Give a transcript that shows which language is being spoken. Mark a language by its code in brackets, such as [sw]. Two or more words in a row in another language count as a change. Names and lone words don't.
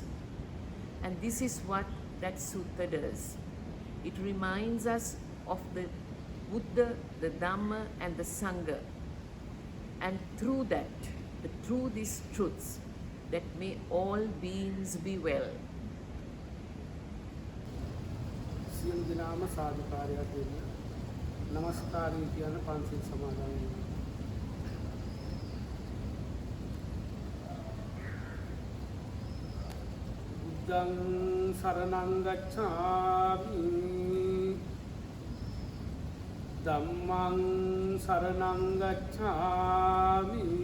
[en] And this is what that sutta does. It reminds us of the Buddha, the Dhamma and the Sangha, and through that, through these truths, that may all beings be well. [si] සියලු දෙනාම සාදුකාරයක් දෙන්න. නමස්කාරය කියන පන්සිල් සමාදන් වෙන්න. [pi] බුද්ධං සරණං ගච්ඡාමි. ධම්මං සරණං ගච්ඡාමි.